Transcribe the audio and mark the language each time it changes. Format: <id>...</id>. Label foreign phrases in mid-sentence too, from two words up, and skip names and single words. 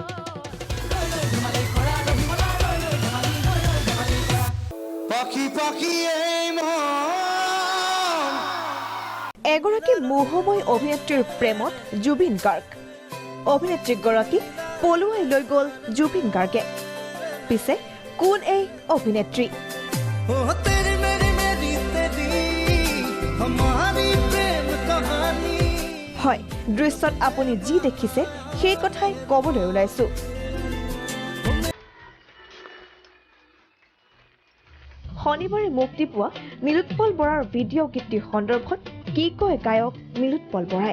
<as>পাখি পাখি এই মন এগৰাকী মোহময় অভিনেত্ৰীৰ প্ৰেমত জুবিন গাৰ্গ অভিনেত্ৰীগৰাকীক পলুৱাই লৈ গ'ল জুবিন গাৰ্গে পিছে কোন এই অভিনেত্ৰী</as> <hi>ओ तेरी मेरी मेरी तेरी हमारी प्रेम कहानी</hi> <as>হয় দৃশ্যত আপুনি যি দেখিছে সেই কথাই ক'বলৈ ওলাইছো শনিবাৰে মুক্তি পোৱা নীলোৎপল বৰাৰ ভিডিঅ' গীতটিৰ সন্দৰ্ভত কি কয় গায়ক নীলোৎপল বৰাই</as>